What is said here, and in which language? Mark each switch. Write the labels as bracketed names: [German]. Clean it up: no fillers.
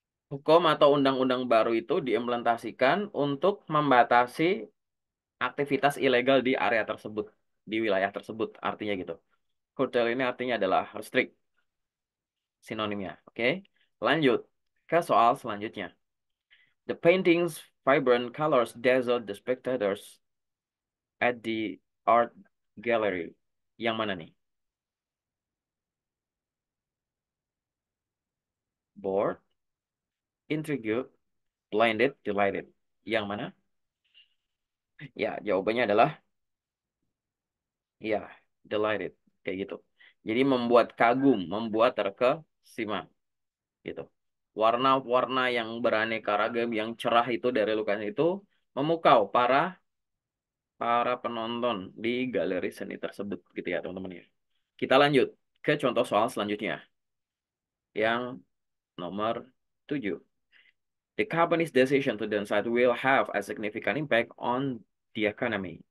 [Indonesian] Hukum atau undang-undang baru itu diimplementasikan untuk membatasi aktivitas ilegal di area tersebut, di wilayah tersebut, artinya gitu. Curtail ini artinya adalah restrict, sinonimnya. Oke, lanjut ke soal selanjutnya. [English] The painting's vibrant colors dazzled the spectators at the art gallery. [Indonesian] Yang mana nih? [English] Bored, intrigued, blinded, delighted. [Indonesian] Yang mana? Ya, jawabannya adalah ya, delighted. Kayak gitu. Jadi membuat kagum, membuat terkesima gitu. Warna-warna yang beraneka ragam, yang cerah itu dari lukisan itu memukau para para penonton di galeri seni tersebut gitu ya teman-teman ya. Kita lanjut ke contoh soal selanjutnya yang nomor 7. [English] The company's decision to downsize will have a significant impact on the economy.